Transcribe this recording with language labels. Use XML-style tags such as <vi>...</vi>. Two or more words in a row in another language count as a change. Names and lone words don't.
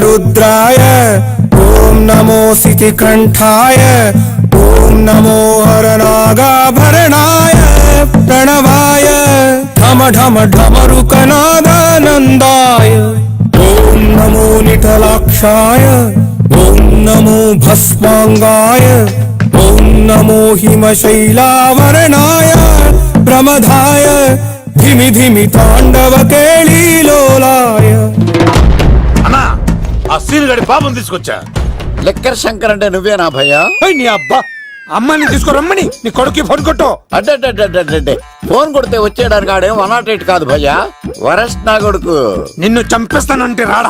<sa>रुद्राय ॐ नमो सितिकण्ठाय ॐ नमो हरनागाभरणाय प्रणवाय ढम ढम ढमरुकनादानन्दाय ॐ नमो निटलाक्षाय ॐ नमो भस्मांगाय ॐ नमो हिमशैलावरणाय प्रमदाय धिमि धिमि तांडव केळीलोलाय।</sa> <te>అన్నా ఆ సీన్ గడి పాపం తీసుకొచ్చా. లెక్కర్ శంకర్ అంటే నువ్వేనా భయ్యా? నీ అబ్బా అమ్మాయిని తీసుకురమ్మని నీ కొడుకు ఫోన్ కొట్టు. అడ్డే ఫోన్ కొడితే వచ్చేయడానికి ఆడేం 108 కాదు భయ్యా, వరస్ట్ నా కొడుకు. నిన్ను చంపేస్తానంటే రాడా?</te>